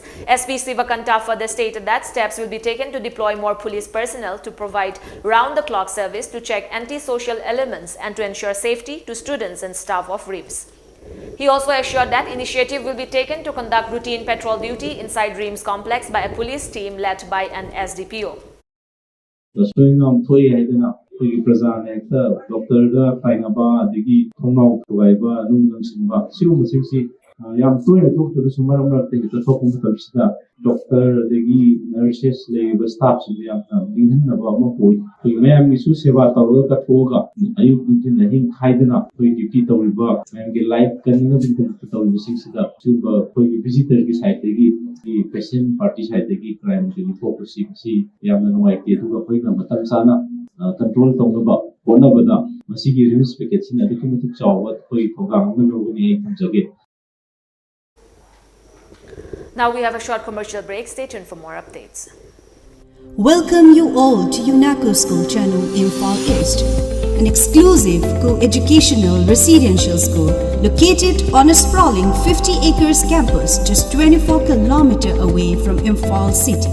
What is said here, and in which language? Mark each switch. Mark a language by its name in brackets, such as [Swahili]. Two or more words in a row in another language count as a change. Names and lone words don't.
[English] SP Sivakanta further stated that steps will be taken to deploy more police personnel to provide round-the-clock service to check antisocial elements and to ensure safety to students and staff of RIAMEI. He also assured that initiative will be taken to conduct routine patrol duty inside RIAMEI complex by a police team led by an SDPO. [Manipuri] ꯑꯩꯈꯣꯏꯒꯤ ꯄ꯭ꯔꯖꯥꯅ ꯍꯦꯛꯇ ꯗꯣꯛꯇꯔꯗ ꯇꯥꯏꯅꯕ ꯑꯗꯒꯤ ꯊꯣꯡꯅꯥꯎ ꯊꯨꯒꯥꯏꯕ ꯅꯨꯡ ꯅꯪꯁꯤꯟꯕ ꯁꯤꯒꯨꯝꯕꯁꯤꯡꯁꯤ ꯌꯥꯝ ꯇꯣꯏꯅ ꯊꯣꯛꯇ꯭ꯔꯒꯁꯨ ꯃꯔꯛ ꯃꯔꯛꯇ ꯍꯦꯛꯇ ꯊꯣꯛꯄ ꯃꯇꯝꯁꯤꯗ ꯗꯣꯛꯇꯔ ꯑꯗꯒꯤ ꯅꯔꯁꯦꯁ ꯂꯩꯔꯤꯕ ꯁ꯭ꯇꯥꯐꯁꯤꯡꯗ ꯌꯥꯝꯅ ꯅꯤꯡꯍꯟꯅꯕ ꯑꯃ ꯑꯣꯏ ꯑꯩꯈꯣꯏꯒꯤ ꯃꯌꯥꯝꯒꯤꯁꯨ ꯁꯦꯕꯥ ꯇꯧꯔꯒ ꯀꯠꯊꯣꯛꯑꯒ ꯑꯌꯨꯛ ꯅꯨꯡꯊꯤꯜ ꯑꯍꯤꯡ ꯈꯥꯏꯗꯅ ꯑꯩꯈꯣꯏ ꯗ꯭ꯌꯨꯇꯤ ꯇꯧꯔꯤꯕ ꯃꯌꯥꯝꯒꯤ ꯂꯥꯏꯐ ꯀꯟꯅꯕꯒꯤꯗꯃꯛꯇ ꯇꯧꯔꯤꯕꯁꯤꯡꯁꯤꯗ ꯁꯤꯒꯨꯝꯕ ꯑꯩꯈꯣꯏꯒꯤ ꯚꯤꯖꯤꯇꯔꯒꯤ ꯁꯥꯏꯠꯇꯒꯤ ꯄꯦꯁꯦꯟ ꯄꯥꯔꯇꯤ ꯁꯥꯏꯠꯇꯒꯤ ꯀ꯭ꯔꯥꯏꯝꯗꯒꯤ ꯊꯣꯛꯄꯁꯤ ꯃꯁꯤ ꯌꯥꯝꯅ ꯅꯨꯡꯉꯥꯏꯇꯦ ꯑꯗꯨꯒ ꯑꯩꯈꯣꯏꯅ ꯃꯇꯝ ꯆꯥꯅ control ꯇꯧꯅꯕ ꯍꯣꯠꯅꯕꯗ ꯃꯁꯤꯒꯤ ꯔꯤꯝꯁ ꯄꯦꯀꯦꯠꯁꯤꯅ ꯑꯗꯨꯛꯀꯤ ꯃꯇꯤꯛ ꯆꯥꯎꯕ ꯑꯩꯈꯣꯏ ꯊꯧꯗꯥꯡ ꯑꯃ ꯂꯧꯒꯅꯤ ꯑꯩ ꯊꯝꯖꯒꯦ. [English] Now we have a short commercial break. Stay tuned for more updates. Welcome you all to UNACO School Channel Imphal East, an exclusive co-educational residential school located on a sprawling 50 acres campus just 24 km away from Imphal city.